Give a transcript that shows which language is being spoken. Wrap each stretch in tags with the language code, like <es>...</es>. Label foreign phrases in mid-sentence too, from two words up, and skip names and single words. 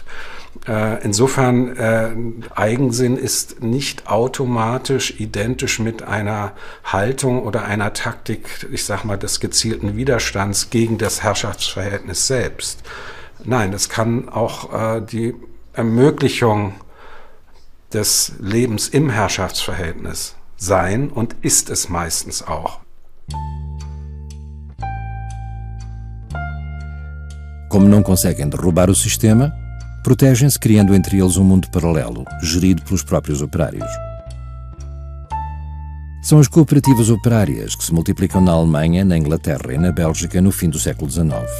<de>Insofern, Eigensinn ist nicht automatisch identisch mit einer Haltung oder einer Taktik, ich sag mal, des gezielten Widerstands gegen das Herrschaftsverhältnis selbst. Nein, es kann auch die Ermöglichung des Lebens im Herrschaftsverhältnis sein und ist es meistens auch.</de> <pt>Como não conseguem derrubar o sistema, protegem-se criando entre eles um mundo paralelo, gerido pelos próprios operários. São as cooperativas operárias que se multiplicam na Alemanha, na Inglaterra e na Bélgica no fim do século XIX.</pt>